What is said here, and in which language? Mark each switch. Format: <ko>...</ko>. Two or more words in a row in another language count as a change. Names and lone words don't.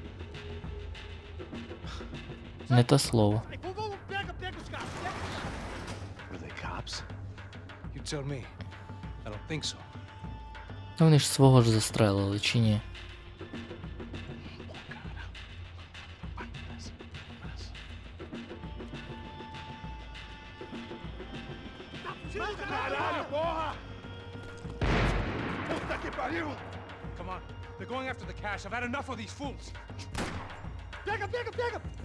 <uk>Не те слово.</uk> <pt>Pega os caras.</pt> <en>Were they cops? You tell me. I don't think so.</en> <uk>Ну, вони ж свого ж застрелили, чи ні?</uk> <pt>Caralho, porra! Puta que pariu!</pt> <en>Come on. They're going after the cash. I've had enough of these fools.</en> <pt>Pega!</pt>